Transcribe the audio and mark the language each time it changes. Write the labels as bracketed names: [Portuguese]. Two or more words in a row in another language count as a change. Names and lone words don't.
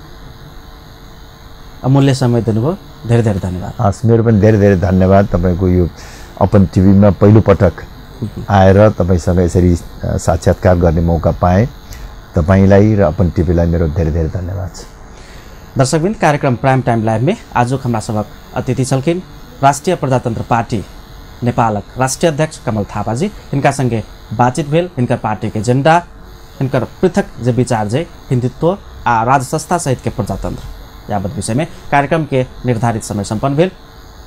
[Nepali] अमूल्य समय दिनुभयो, धेरै धेरै धन्यवाद। हस्, मेरो पनि धेरै धेरै धन्यवाद। तपाईँको यो अपन टिभीमा पहिलोपटक आएर तपाईँसँग यसरी साक्षात्कार गर्ने मौका पाएँ। तपाईँलाई र अपन टिभीलाई मेरो धेरै धेरै धन्यवाद छ। [Maithili] दर्शकबिन, कार्यक्रम प्राइम टाइम लाइव में आज हमारा सबक अतिथि छलखिन राष्ट्रिय प्रजातन्त्र पार्टी नेपालक राष्ट्रीय अध्यक्ष कमल थापा जी। इनका संगे बातचीत भेल, इनकर पार्टी के एजेंडा, इनकर पृथक जो विचार जे हिंदुत्व आ राज्य संस्था सहित के प्रजातंत्र यावत विषय में कार्यक्रम के निर्धारित समय संपन्न भेल।